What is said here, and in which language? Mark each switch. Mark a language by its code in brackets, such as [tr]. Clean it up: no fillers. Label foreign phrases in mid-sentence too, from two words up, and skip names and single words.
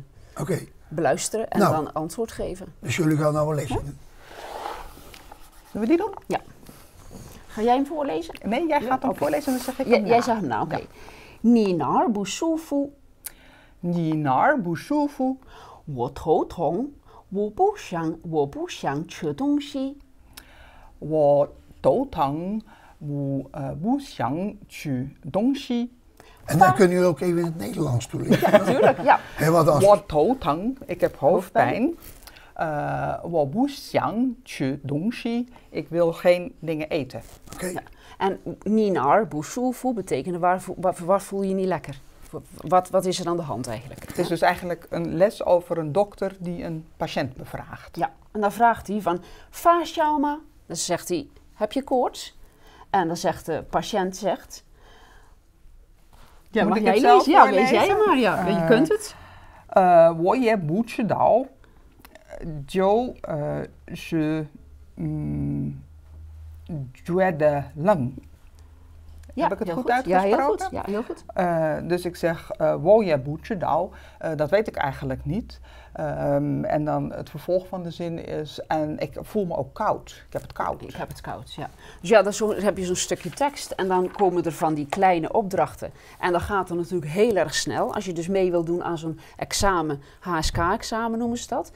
[nl] Oké. beluisteren en dan antwoord geven. Dus jullie gaan nou een lesje doen? Zullen we die doen? Ja. Ga jij hem voorlezen? Nee, jij gaat hem voorlezen en dan zeg ik hem Jij zegt hem nou, oké. [zh] 你哪儿不舒服, 你哪儿不舒服, 我头痛，我不想吃东西。我头疼，我不想吃东西。 [nl] En dan kunnen jullie ook even in het Nederlands toelichten. Ja, natuurlijk, ja. Hè, wat als... [zh] 我头疼, [nl] ik heb hoofdpijn. [zh] 我不想吃东西, [nl] ik wil geen dingen eten. Oké. Ja. En [zh] 你哪儿，不舒服, [nl] betekent waar voel je je niet lekker? Wat is er aan de hand eigenlijk? Het is dus eigenlijk een les over een dokter die een patiënt bevraagt. Ja, en dan vraagt hij van, [zh] 发烧吗? [nl] Dan zegt hij, heb je koorts? En dan zegt de patiënt, ja, Moet mag ik jij het zelf lezen? Ja, voorlezen? lees jij maar, ja. Je kunt het. [zh] 我也不知道，就是觉得冷。 [nl] Ja, Heb ik het heel goed Ja, uitgesproken? heel goed. Ja, heel goed. Dus ik zeg, [zh] 我也不知道, [nl] dat weet ik eigenlijk niet. En dan het vervolg van de zin is, en ik voel me ook koud. Ik heb het koud. Ik heb het koud, ja. Dus ja, dan heb je zo'n stukje tekst en dan komen er van die kleine opdrachten. En dan gaat het natuurlijk heel erg snel. Als je dus mee wil doen aan zo'n examen, HSK-examen noemen ze dat.